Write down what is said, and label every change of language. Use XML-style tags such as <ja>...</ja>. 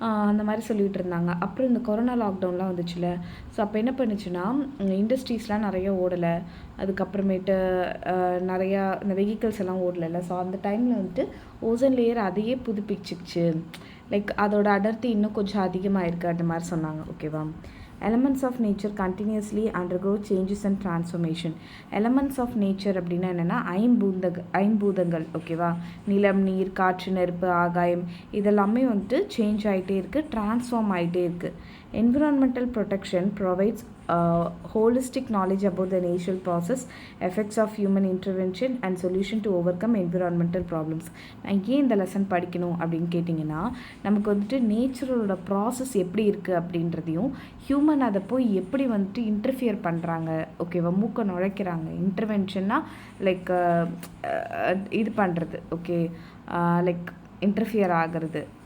<ta>அந்த மாதிரி சொல்லிகிட்டு இருந்தாங்க. அப்புறம் இந்த கொரோனா லாக்டவுன்லாம் வந்துச்சுல, ஸோ அப்போ என்ன பண்ணுச்சுன்னா இண்டஸ்ட்ரீஸ்லாம் நிறைய ஓடலை, அதுக்கப்புறமேட்டு நிறையா இந்த வெஹிக்கிள்ஸ் எல்லாம் ஓடலைல்ல. ஸோ அந்த டைமில் வந்துட்டு ஓசோன் லேயர் அதையே புதுப்பிச்சிச்சு. லைக் அதோட அடர்த்தி இன்னும் கொஞ்சம் அதிகமாக இருக்குது அந்த மாதிரி சொன்னாங்க. ஓகேவா?</ta> <en>elements of nature continuously undergo changes and transformation. elements of nature</en> <ta>அப்படின்னா என்னென்னா ஐம்பூதங்கள். ஓகேவா? நிலம், நீர், காற்று, நெருப்பு, ஆகாயம் இதெல்லாமே வந்துட்டு சேஞ்ச் ஆகிட்டே இருக்குது, டிரான்ஸ்ஃபார்ம் ஆகிட்டே இருக்குது.</ta> <en>environmental protection provides holistic knowledge about the natural process, effects of human intervention and solution to overcome environmental problems.</en> <ta>நான் ஏன் இந்த லெசன் படிக்கணும் அப்படின்னு கேட்டிங்கன்னா, நமக்கு வந்துட்டு நேச்சுரலோட ப்ராசஸ் எப்படி இருக்குது அப்படின்றதையும் ஹியூமன் அதை போய் எப்படி வந்துட்டு இன்டர்ஃபியர் பண்ணுறாங்க. ஓகேவா? மூக்க நுழைக்கிறாங்க. இன்டர்வென்ஷன்னா லைக் இது பண்ணுறது. ஓகே, லைக் இன்டர்ஃபியர் ஆகிறது.</ta>